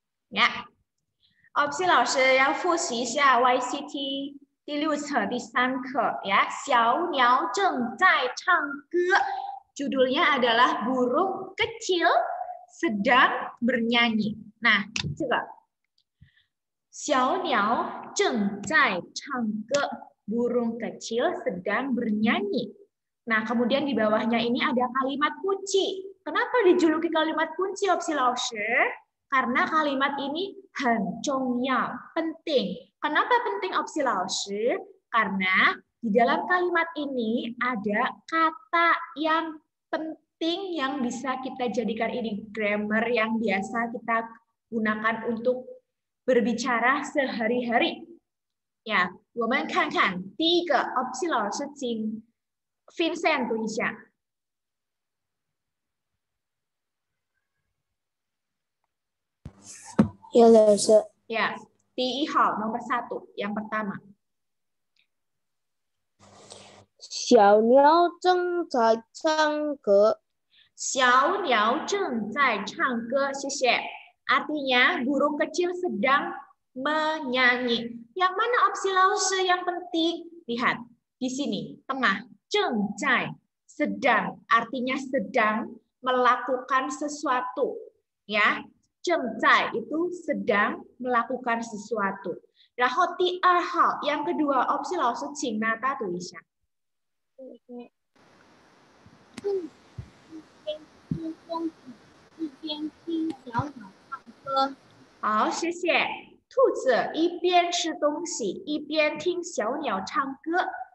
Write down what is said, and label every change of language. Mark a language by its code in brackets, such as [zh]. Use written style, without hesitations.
[zh] 呀，Opsi 老师要复习一下 YCT 第6册第3课ya， 小鸟正在唱歌。 [id] Judulnya adalah burung kecil sedang bernyanyi. [zh] Nah, 这个小鸟正在唱歌, [id] burung kecil sedang bernyanyi. Nah, kemudian di bawahnya ini ada kalimat kunci. Kenapa dijuluki kalimat kunci, Opsi 老师? Karena kalimat ini [zh] 很重要, [id] penting. Kenapa penting, Opsi 老师? Karena di dalam kalimat ini ada kata yang penting yang bisa kita jadikan ini grammar yang biasa kita gunakan untuk berbicara sehari-hari. [zh] Ya, 我们看看第一个 Opsi 老师请 Vincent 读一下。 Ya, 老师。 [id] Ya, 第1号 nomor 1 yang pertama. [zh] 小鸟正在唱歌。小鸟正在唱歌，谢谢。 [id] Artinya burung kecil sedang menyanyi. Yang mana opsi lause yang penting? Lihat di sini tengah 正在 sedang artinya sedang melakukan sesuatu ya. 正在 itu sedang melakukan sesuatu. [zh] 然后第2号 yang kedua opsi lause 请娜达读一下。一边听小鸟唱歌。好，谢谢。兔子一边吃东西一边听小鸟唱歌。